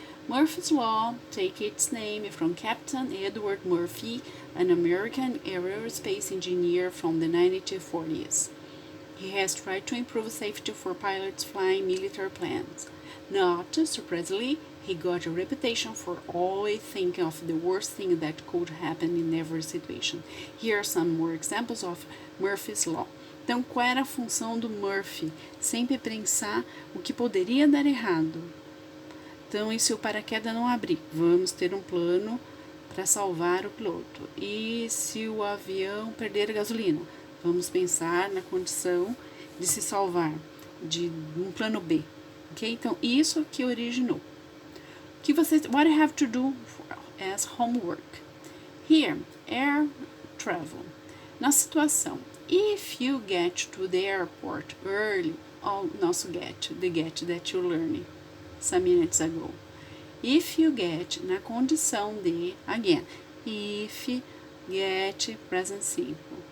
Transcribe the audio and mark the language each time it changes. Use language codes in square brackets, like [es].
[en] Murphy's Law takes its name from Captain Edward Murphy, an American aerospace engineer from the 1940s. He has tried to improve safety for pilots flying military planes. Not surprisingly, he got a reputation for always thinking of the worst thing that could happen in every situation. Here are some more examples of Murphy's Law. [pt] Então, qual era a função do Murphy? Sempre pensar o que poderia dar errado. Então, e se o paraquedas não abrir? Vamos ter um plano para salvar o piloto. E se o avião perder a gasolina? Vamos pensar na condição de se salvar, de um plano B. Ok? Então, isso que originou. [en] What I have to do as homework? Here, air travel. [pt] Na situação, [en] if you get to the airport early, [pt] nosso [en] the get that you learned some minutes ago. If you get, [pt] na condição de, [en] again, if, get, present simple.